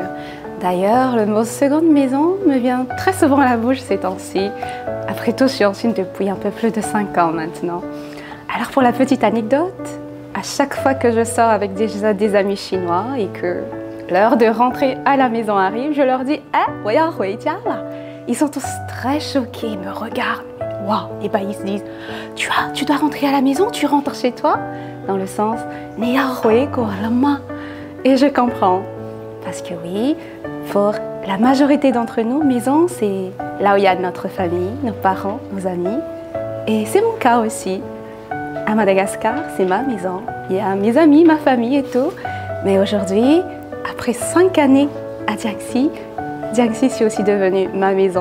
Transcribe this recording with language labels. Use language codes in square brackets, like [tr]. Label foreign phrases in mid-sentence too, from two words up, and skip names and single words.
[fr] D'ailleurs, le mot seconde maison me vient très souvent à la bouche ces temps-ci. Après tout, je suis en Chine depuis un peu plus de 5 ans maintenant. Alors pour la petite anecdote, à chaque fois que je sors avec des amis chinois et que l'heure de rentrer à la maison arrive, je leur dis « Eh, [zh] 我要回家了» [fr] Ils sont tous très choqués, ils me regardent. Waouh! Et bah ils se disent « Tu dois rentrer à la maison, tu rentres chez toi ?» Dans le sens « [zh] 你要回国了吗？ [fr] » Et je comprends. Parce que oui, pour la majorité d'entre nous, maison, c'est là où il y a notre famille, nos parents, nos amis. Et c'est mon cas aussi. À Madagascar, c'est ma maison. Il y a mes amis, ma famille et tout. Mais aujourd'hui, après 5 années à Jiangxi, Jiangxi c'est aussi devenu ma maison.